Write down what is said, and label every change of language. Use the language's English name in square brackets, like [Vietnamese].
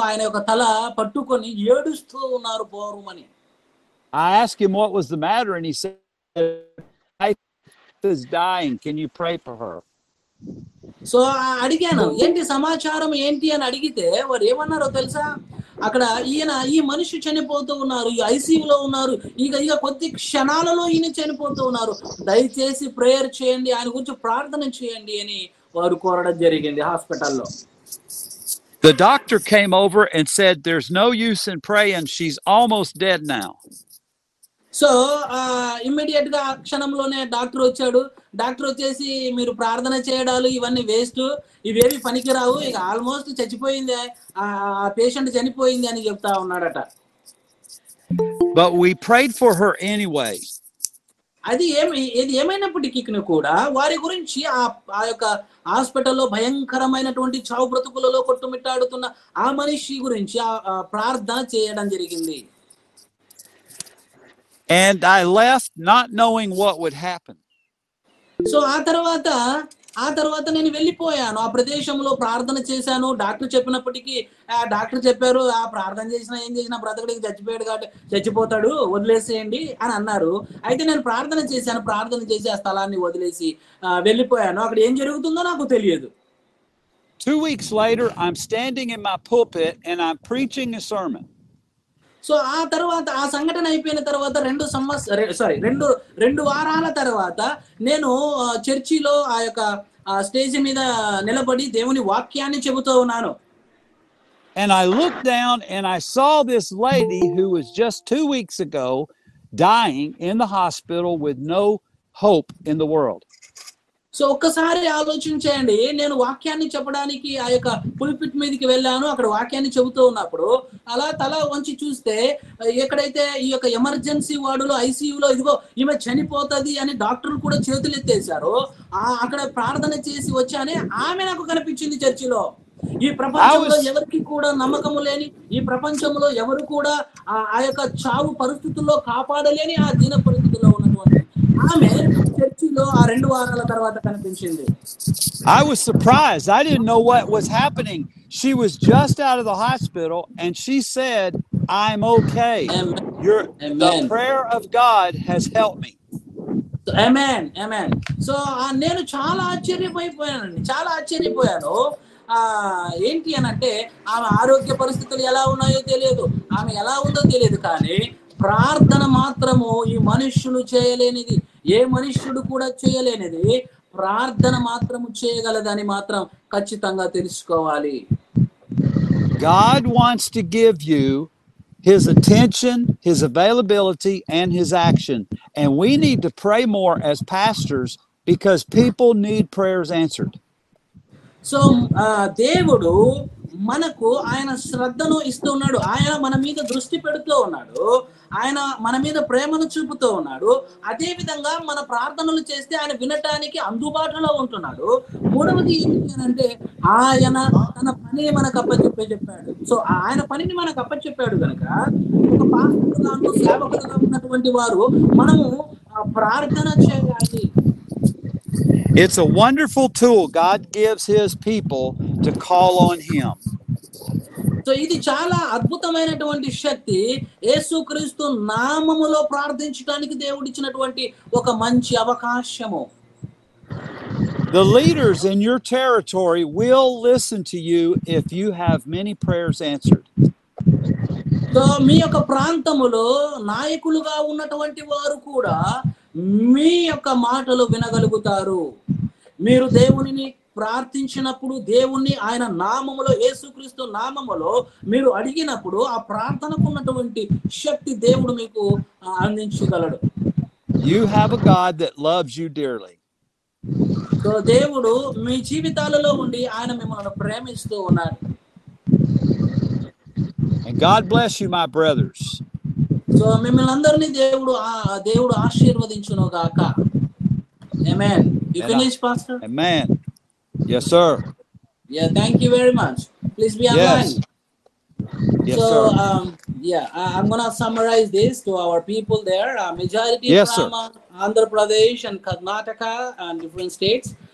[Telugu] ఆయన యొక్క తల పట్టుకొని ఏడుస్తూ ఉన్నారు పోరుమని. [English] I asked him what was the matter and he said, "My wife is dying. Can you pray for her?" [Telugu] So అడిగాను, ఏంటి సమాచారం ఏంటి అని అడిగితే వారు ఏమన్నారో తెలుసా? అక్కడ ఈ మనిషి చనిపోతూ ఉన్నారు, ఈ ఐసీయూలో ఉన్నారు, ఇక కొద్ది క్షణాలలో ఈయన చనిపోతూ ఉన్నారు, దయచేసి ప్రేయర్ చేయండి, ఆయన గురించి ప్రార్థన చేయండి అని వారు కోరడం జరిగింది హాస్పిటల్లో. [English] The doctor came over and said, "There's no use in praying. She's almost dead now." [Telugu] So immediate గా ఆ క్షణంలోనే డాక్టర్ వచ్చాడు. డాక్టర్ వచ్చేసి, మీరు ప్రార్థన చేయడాలు ఇవన్నీ వేస్ట్, ఇవేవి పనికిరావు, ఇక ఆల్మోస్ట్ చచ్చిపోయింది, ఆ పేషెంట్ చనిపోయింది అని చెప్తా ఉన్నాడట. [English] But we prayed for her anyway. [Telugu] ఏది ఏమైనప్పటికీ కూడా వారి గురించి ఆ యొక్క హాస్పిటల్లో భయంకరమైనటువంటి చావు బ్రతుకులలో కొట్టుమిట్టాడుతున్న ఆ మనిషి గురించి ఆ ప్రార్థన చేయడం జరిగింది. [English] And I left not knowing what would happen. [Telugu] So ఆ తర్వాత నేను వెళ్ళిపోయాను. ఆ ప్రదేశంలో ప్రార్థన చేశాను. డాక్టర్ చెప్పినప్పటికీ డాక్టర్ చెప్పారు, ఆ ప్రార్థన చేసినా ఏం చేసినా బ్రతకడికి చచ్చిపోయాడు కాబట్టి చచ్చిపోతాడు, వదిలేసేయండి అని అన్నారు. అయితే నేను ప్రార్థన చేసి ఆ స్థలాన్ని వదిలేసి వెళ్ళిపోయాను. అక్కడ ఏం జరుగుతుందో నాకు తెలియదు. [English] 2 weeks later, I'm standing in my pulpit and I'm preaching a sermon. [Telugu] So ఆ తర్వాత ఆ సంఘటన అయిపోయిన తర్వాత 2 వారాల తర్వాత నేను చర్చిలో ఆ యొక్క స్టేజ్ మీద నిలబడి దేవుని వాక్యాన్ని చెబుతూ ఉన్నాను. [English] And I looked down and I saw this lady who was just 2 weeks ago dying in the hospital with no hope in the world. [Telugu] So ఒక్కసారి ఆలోచించండి, నేను వాక్యాన్ని చెప్పడానికి ఆ యొక్క పుల్పిట్ మీదకి వెళ్ళాను. అక్కడ వాక్యాన్ని చెబుతూ ఉన్నప్పుడు అలా తల వంచి చూస్తే ఎక్కడైతే ఈ యొక్క ఎమర్జెన్సీ వార్డులో ఐసీయూలో ఇదిగో ఈమె చనిపోతుంది అని డాక్టర్లు కూడా చేతులు ఎత్తేశారో, అక్కడ ప్రార్థన చేసి వచ్చానే ఆమె నాకు కనిపించింది చర్చిలో. ఈ ప్రపంచంలో ఎవరికి కూడా నమ్మకము లేని, ఈ ప్రపంచంలో ఎవరు కూడా ఆ యొక్క చావు పరిస్థితుల్లో కాపాడలేని ఆ దీన పరిస్థితుల్లో ఉన్నటువంటి ఆమె చర్చిలో ఆ 2 వారాల తర్వాత కనిపించింది. [English] I was surprised. I didn't know what was happening. She was just out of the hospital and she said, "I'm okay. The prayer of God has helped me." [Telugu] Amen. So నేను చాలా ఆశ్చర్యపోయాను. ఏంటి అనంటే ఆమె ఆరోగ్య పరిస్థితులు ఎలా ఉన్నాయో తెలియదు, ఆమె ఎలా ఉందో తెలియదు, కానీ ప్రార్థన మాత్రము ఈ మనుష్యులు చేయలేనిది, ఏ మనుష్యుడు కూడా చేయలేనిది ప్రార్థన మాత్రము చేయగలదని మాత్రం ఖచ్చితంగా తెలుసుకోవాలి. [English] God wants to give you his attention, his availability, and his action. And we need to pray more as pastors because people need prayers answered. [Telugu] So దేవుడు మనకు ఆయన శ్రద్ధను ఇస్తున్నాడు, ఆయన మన మీద దృష్టి పెడుతూ ఉన్నాడు, ఆయన మన మీద ప్రేమను చూపుతూ ఉన్నాడు. అదే విధంగా మన ప్రార్థనలు చేస్తే ఆయన వినటానికి అందుబాటులో ఉంటున్నాడు. మూడవది ఏంటి అంటే ఆయన తన పని మనకు చెప్పాడు. సో ఆయన పనిని మనకు అప్పచెప్పాడు కనుక ఒక పాస్టర్గా సేవకులుగా ఉన్నటువంటి వారు మనము ప్రార్థన చేయాలి. [English] It's a wonderful tool God gives his people to call on him. [Telugu] So ఇది చాలా అద్భుతమైనటువంటి శక్తి, యేసుక్రీస్తు నామములో ప్రార్థించడానికి దేవుడిచ్చినటువంటి ఒక మంచి అవకాశము. [English] The leaders in your territory will listen to you if you have many prayers answered. [Telugu] So మీ యొక్క ప్రాంతములో నాయకులుగా ఉన్నటువంటి వారు కూడా మీ యొక్క మాటలు వినగలుగుతారు. మీరు దేవునిని ప్రార్థించినప్పుడు, దేవుణ్ణి ఆయన నామములో, యేసుక్రీస్తు నామములో మీరు అడిగినప్పుడు ఆ ప్రార్థనకు ఉన్నటువంటి శక్తి దేవుడు మీకు అందించగలడు. [English] You have a God that loves you dearly. [Telugu] So దేవుడు మీ జీవితాలలో ఉండి ఆయన మిమ్మల్ని ప్రేమిస్తూ ఉన్నారు. [English] And God bless you, my brothers. [Telugu] So మిమ్మల్ని అందరినీ దేవుడు ఆశీర్వదించును గాక. [English] Amen. You finish, Pastor? Amen. Yes, sir. Yeah, thank you very much. Please be online. Yes, so, sir. I'm going to summarize this to our people there. Majority from Andhra Pradesh and Karnataka and different states.